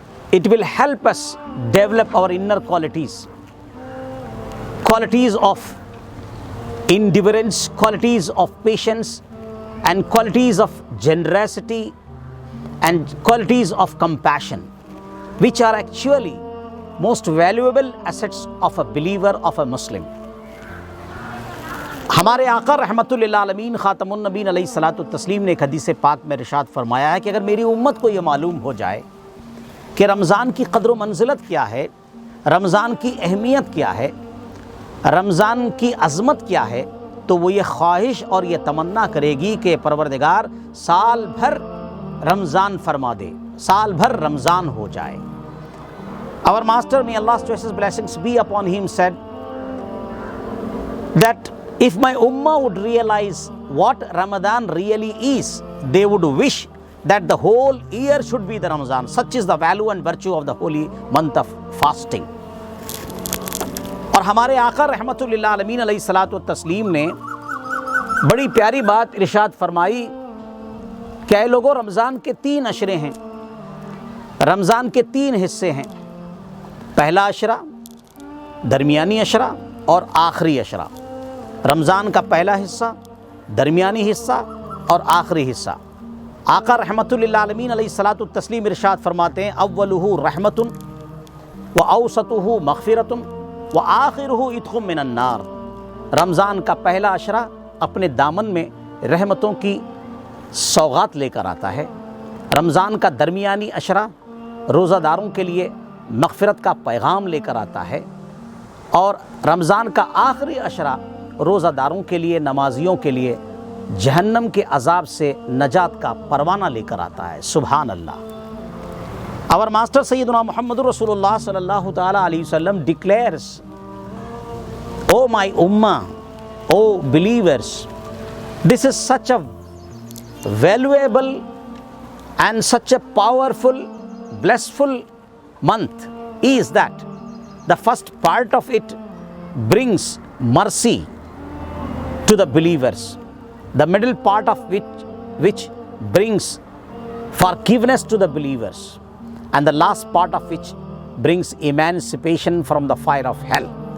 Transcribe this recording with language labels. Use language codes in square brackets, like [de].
[en] It will help us develop our inner qualities. qualities of endurance, qualities of patience, and qualities of generosity and qualities of compassion, which are actually most valuable assets of a believer, of a Muslim. [ur] ہمارے آقا رحمۃ اللہ عالمین خاتم النبین علیہ الصلاۃ والتسلیم نے ایک حدیث پاک میں ارشاد فرمایا ہے کہ اگر میری امت کو یہ معلوم ہو جائے کہ رمضان کی قدر و منزلت کیا ہے، رمضان کی اہمیت کیا ہے، رمضان کی عظمت کیا ہے، تو وہ یہ خواہش اور یہ تمنا کرے گی کہ پروردگار سال بھر رمضان فرما دے، سال بھر رمضان ہو جائے. [en] Our master, may Allah's choicest blessings be upon him, said that if my ummah would realize what Ramadan really is, they would wish that the whole year should be the Ramadan. Such is the value and virtue of the holy month of fasting. [ur] اور ہمارے آقا رحمۃ اللہ عالمین علیہ الصلاۃ والتسلیم نے بڑی پیاری بات ارشاد فرمائی کہ اے لوگو، رمضان کے 3 عشرے ہیں، رمضان کے 3 حصے ہیں، پہلا عشرہ، درمیانی عشرہ اور آخری عشرہ. رمضان کا پہلا حصہ، درمیانی حصہ اور آخری حصہ. آقا رحمۃ اللہ عالمین علیہ الصلاۃ والتسلیم ارشاد فرماتے ہیں [ar] اولہ رحمۃ و اوسطہ مغفرۃ و آخرہ عتق من النار. [ur] رمضان کا پہلا عشرہ اپنے دامن میں رحمتوں کی سوغات لے کر آتا ہے. رمضان کا درمیانی عشرہ روزہ داروں کے لیے مغفرت کا پیغام لے کر آتا ہے، اور رمضان کا آخری عشرہ روزہ داروں کے لیے، نمازیوں کے لیے جہنم کے عذاب سے نجات کا پروانہ لے کر آتا ہے. سبحان اللہ. [en] Our master Sayyiduna Muhammad Rasulullah sallallahu ta'ala alayhi wasallam declares, "O my ummah, O believers, this is such a valuable and such a powerful, blissful month, is that the first part of it brings mercy to the believers, the middle part of which brings forgiveness to the believers, and the last part of which brings emancipation from the fire of hell.